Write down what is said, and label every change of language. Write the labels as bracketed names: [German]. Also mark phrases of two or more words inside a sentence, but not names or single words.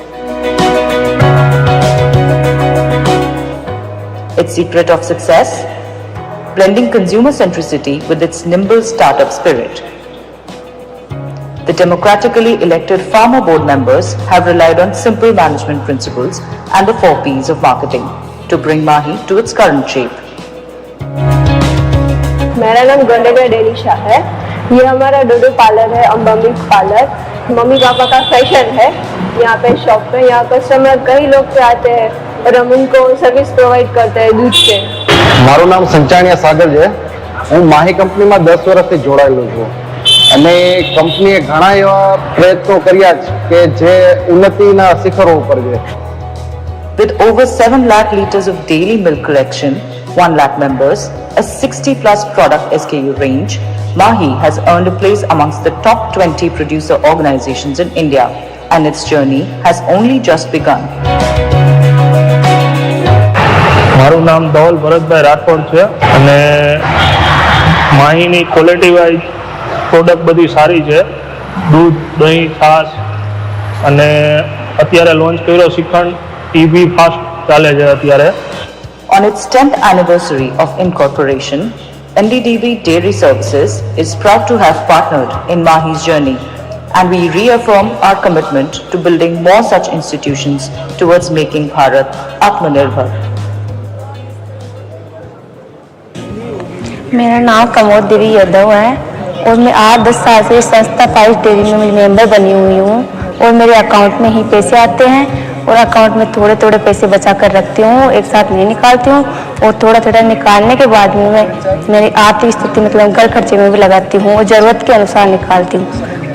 [English] Its secret of success? Blending consumer centricity with its nimble startup spirit. The democratically elected farmer board members have relied on simple management principles and the 4 Ps of marketing to bring Mahi to its current shape. [Hindi] मेरा नाम गंडेगा डेलिशा है। ये हमारा डोडो पार्लर है, अम्बा मिल्क पार्लर। मम्मी पापा का फैशन है। यहाँ पे शॉप पे यहाँ कस्टमर कई लोग पे आते हैं और हम उनको [English] service provide [Hindi] करते हैं दूध के। [Gujarati] મારું નામ સંચાણિયા સાગર છે। હું માહી કંપનીમાં 10 વર્ષથી જોડાયેલો છું અને કંપનીએ ઘણા એવા પ્રયત્નો કર્યા છે કે જે ઉન્નતિના શિખરો ઉપર છે। [English] With over 7 lakh liters of daily milk collection, 1 lakh members, a 60 plus product SKU range, Mahi has earned a place amongst the top 20 producer organizations in India, and its journey has only just begun. [Gujarati] મારું નામ ધવલ ભરતભાઈ રાઠોડ છે અને માહીની [English] quality wise product [Gujarati] બધી સારી છે। દૂધ, દહીં, છાશ અને અત્યારે લોન્ચ કર્યો શ્રીખંડ એ બી ફાસ્ટ ચાલે છે અત્યારે। [English] On its 10th anniversary of incorporation, NDDB Dairy Services is proud to have partnered in Mahi's journey, and we reaffirm our commitment to building more such institutions towards making Bharat Atmanirbhar. [Hindi] मेरा नाम कमोद देवी यादव है और मैं 8-10 साल से संस्था 5 डेयरी में मेंबर बनी हुई हूँ और मेरे अकाउंट में ही पैसे आते हैं और अकाउंट में थोड़े थोड़े पैसे बचा कर रखती हूँ, एक साथ नहीं निकालती हूँ और थोड़ा थोड़ा निकालने के बाद में मैं मेरी आर्थिक स्थिति मतलब घर खर्चे में भी लगाती हूँ और ज़रूरत के अनुसार निकालती हूँ।